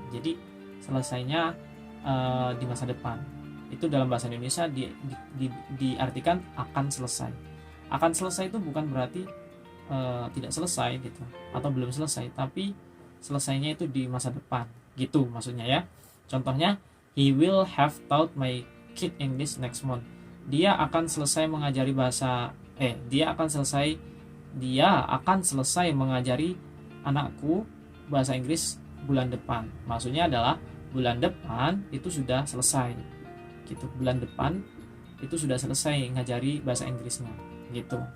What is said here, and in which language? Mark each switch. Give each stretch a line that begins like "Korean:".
Indonesian: Jadi selesainya di masa depan. Itu dalam bahasa Indonesia diartikan akan selesai. Akan selesai itu bukan berarti tidak selesai gitu, atau belum selesai, tapi selesainya itu di masa depan gitu maksudnya ya.
English: Contohnya, he will have taught my kid English next month.
Indonesian: Dia akan selesai mengajari dia akan selesai mengajari anakku bahasa Inggris bulan depan. Maksudnya adalah bulan depan itu sudah selesai gitu. Bulan depan itu sudah selesai ngajari bahasa Inggrisnya gitu.